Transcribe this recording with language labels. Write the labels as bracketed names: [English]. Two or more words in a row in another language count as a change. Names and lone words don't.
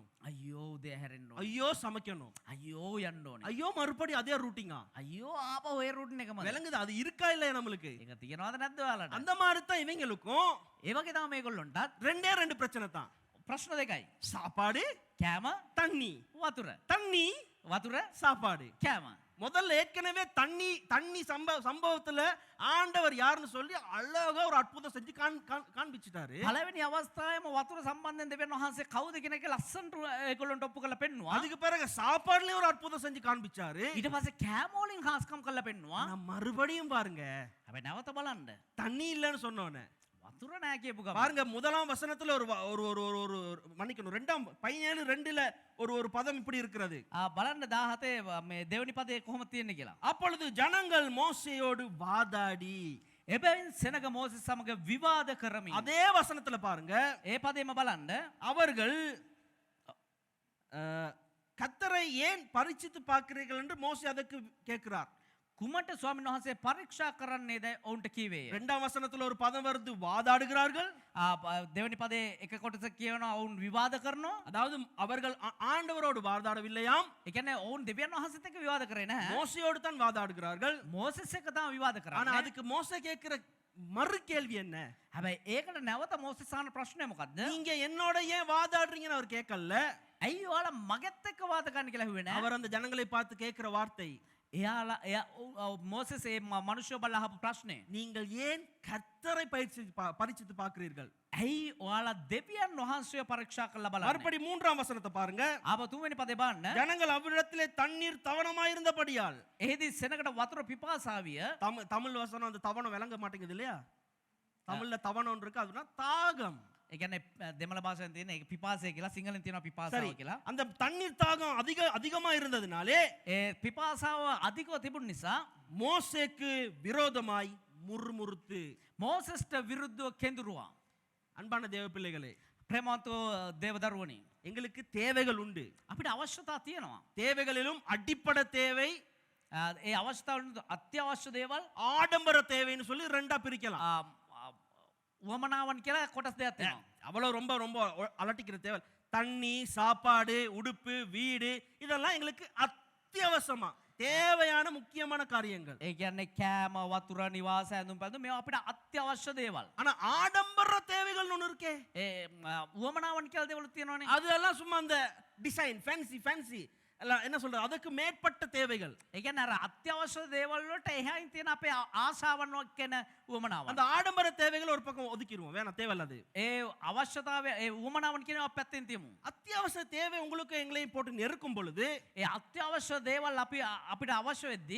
[Sinhala] අයියෝ උදේ හැරෙන්න ඕනේ. [Tamil] ஐயோ சமைக்கணும், [Sinhala] අයියෝ යන්න ඕනේ. [Tamil] ஐயோ மறுபடி அதே ரூட்டிங்கா. [Sinhala] අයියෝ ආපහු ඒ රූටින් එකම. [Tamil] விளங்குது? அது இருக்கா இல்லையா நம்மளுக்கு? [Sinhala] ඒක තියනවද නැද්ද ඔයාලට? [Tamil] அந்த மாதிரி தான் இவங்களுக்கும் [Sinhala] ඒ වගේ තමයි මේගොල්ලන්ටත් [Tamil] ரெண்டே ரெண்டு பிரச்சனை தான். [Sinhala] ප්‍රශ්න දෙකයි. [Tamil] சாப்பாடு, [Sinhala] කෑම, [Tamil] தண்ணி. [Sinhala] වතුර. [Tamil] தண்ணி, [Sinhala] වතුර, [Tamil] சாப்பாடு. [Sinhala] කෑම. [Tamil] முதல்ல ஏற்கனவே தண்ணி சம்பவத்துல ஆண்டவர் யாருன்னு சொல்லி அழகா ஒரு அற்புதம் செஞ்சு காண்பிச்சிட்டாரு. [Sinhala] පළවෙනි අවස්ථාවේම වතුර සම්බන්ධයෙන් දෙවියන් වහන්සේ කවුද කියන එක ලස්සනට ඒගොල්ලන්ට ඔප්පු කරලා පෙන්නුවා. [Tamil] அதுக்கு பிறகு சாப்பாடுலயும் ஒரு அற்புதம் செஞ்சு காண்பிச்சாரு. [Sinhala] ඊට පස්සේ කෑම වලින් හාස්කම් කරලා පෙන්නුවා. [Tamil] ஆனா மறுபடியும் பாருங்க, [Sinhala] හැබැයි නැවත බලන්න. [Tamil] தண்ணி இல்லைன்னு சொன்னோன்னே [Sinhala] වතුර නැහැ කියපු ගමන් [Tamil] பாருங்க, முதலாம் வசனத்துல ஒரு ஒரு ஒரு ஒரு மன்னிக்கணும், 17:2 ஒரு பதம் இப்படி இருக்கிறது. [Sinhala] බලන්න 17 මේ දෙවෙනි පදේ කොහොමද තියෙන්නේ කියලා. [Tamil] அப்பொழுது ஜனங்கள் மோசேயோடு வாதாடி. [Sinhala] එබැවින් සෙනග මෝසෙස් සමග විවාද කරමින්. [Tamil] அதே வசனத்துல பாருங்க, [Sinhala] ඒ පදේම බලන්න. [Tamil] அவர்கள் கர்த்தரை ஏன் பரீட்சித்து பார்க்கிறீர்கள் என்று மோசே அதற்கு கேட்கிறார். [Sinhala] කුමට ස්වාමීන් වහන්සේ පරීක්ෂා කරන්නේද ඔවුන්ට කීවේය. [Tamil] இரண்டாம் வசனத்துல ஒரு பதம் வருது, வாதாடுகிறார்கள். [Sinhala] දෙවනි පදේ එක කොටස කියනවා ඔවුන් විවාද කරනවා. [Tamil] அதாவது அவர்கள் ஆண்டவரோடு வாதாடவில்லையாம், [Sinhala] ඒ කියන්නේ ඔවුන් දෙවියන් වහන්සේත් එක්ක විවාද කරේ නැහැ. [Tamil] மோசேயோடு தான் வாதாடுகிறார்கள். [Sinhala] මෝසෙස් එක්ක තමයි විවාද [Tamil] ஆனா [Sinhala] කරන්නේ. [Tamil] அதுக்கு மோசே கேட்கிற மறு கேள்வி என்ன? [Sinhala] හැබැයි ඒකට නැවත මෝසෙස් අහන ප්‍රශ්නය මොකද්ද? [Tamil] நீங்க என்னோட ஏன் வாதாடுறீங்கன்னு அவர் கேட்கல. [Sinhala] ඇයි ඔයාලා මගෙත් එක්ක වාද කරන්න කියලා හුවේ නැහැ. [Tamil] அவர் அந்த ஜனங்களை பார்த்து கேட்கிற வார்த்தை, [Sinhala] එයාලා මෝසෙස් ඒ මනුෂ්‍ය බලලා අහපු ප්‍රශ්නේ. [Tamil] நீங்கள் ஏன் கர்த்தரை பரீட்சித்து பார்க்கிறீர்கள்? [Sinhala] ඇයි ඔයාලා දෙවියන් වහන්සේ පරීක්ෂා කරලා බලන්නේ? [Tamil] மறுபடி 3ஆம் வசனத்தை பாருங்க. [Sinhala] ආපහු තුන්වෙනි පදේ බලන්න. [Tamil] ஜனங்கள் அவ்விடத்திலே தண்ணீர் தவணமாயிருந்தபடியால். [Sinhala] එහිදී සෙනගට වතුර පිපාසාවිය. [Tamil] தமிழ் வசனம் அந்த தவணம் விளங்க மாட்டேங்குது இல்லையா? தமிழ்ல தவணம் இருக்கு, அதுனா தாகம். [Sinhala] ඒ කියන්නේ දෙමළ භාෂාවෙන් තියෙන ඒක පිපාසය කියලා, සිංහලෙන් තියෙනවා [Tamil] சரி, [Sinhala] පිපාසාව කියලා. [Tamil] அந்த தண்ணீர் தாகம் அதிகமா இருந்ததுனாலே [Sinhala] ඒ පිපාසාව අධිකව තිබුණ නිසා [Tamil] மோசேக்கு விரோதமாய் முறுமுறுத்து. [Sinhala] මෝසෙස්ට විරුද්ධව කෙඳුරුවා. [Tamil] அன்பான தேவ பிள்ளைகளே, [Sinhala] ප්‍රේමවන්තෝ දේවදරුවනි, [Tamil] எங்களுக்கு தேவைகள் உண்டு. [Sinhala] අපිට අවශ්‍යතා තියෙනවා. [Tamil] தேவைகளிலும் அடிப்படை தேவை, [Sinhala] ඒ අවශ්‍යතාවලුත් අත්‍යවශ්‍ය දේවල්, [Tamil] ஆடம்பர தேவைன்னு சொல்லி ரெண்டா பிரிக்கலாம். [Sinhala] උවමනාවන් කියලා කොටස් දෙකක් තියෙනවා. [Tamil] அவ்வளவு ரொம்ப ரொம்ப அலட்டிக்கிற தேவை. தண்ணி, சாப்பாடு, உடுப்பு, வீடு, இதெல்லாம் எங்களுக்கு அத்தியாவசியமா தேவையான முக்கியமான காரியங்கள். [Sinhala] ඒ කියන්නේ කෑම, වතුර, නිවාස, ඇඳුම් පැළඳුම් මේවා අපිට අත්‍යවශ්‍ය දේවල්. [Tamil] ஆனா ஆடம்பர தேவைகள் ஒன்று இருக்கே, [Sinhala] ඒ උවමනාවන් කියලා දේවල් තියෙනවනේ. [Tamil] அதெல்லாம் சும்மா அந்த [English] design fancy [Tamil] எல்லாம் என்ன சொல்றது, அதுக்கு மேற்பட்ட தேவைகள். [Sinhala] ඒ කියන්නේ අර අත්‍යවශ්‍ය දේවල් වලට එහායින් තියෙන අපේ ආශාවන් කියන උවමනාවන්. [Tamil] அந்த ஆடம்பர தேவைகள் ஒரு பக்கம் ஒதுக்கிடுவோம், வேணாம், தேவையில்ல அது. [Sinhala] ඒ අවශ්‍යතාවය ඒ උවමනාවන් කියන අප පැත්තෙන් තියමු. [Tamil] அத்தியாவசிய தேவை உங்களுக்கு எங்களையும் போட்டு நெருக்கும் பொழுது, [Sinhala] ඒ අත්‍යවශ්‍ය දේවල් අපිට අවශ්‍ය වෙද්දී,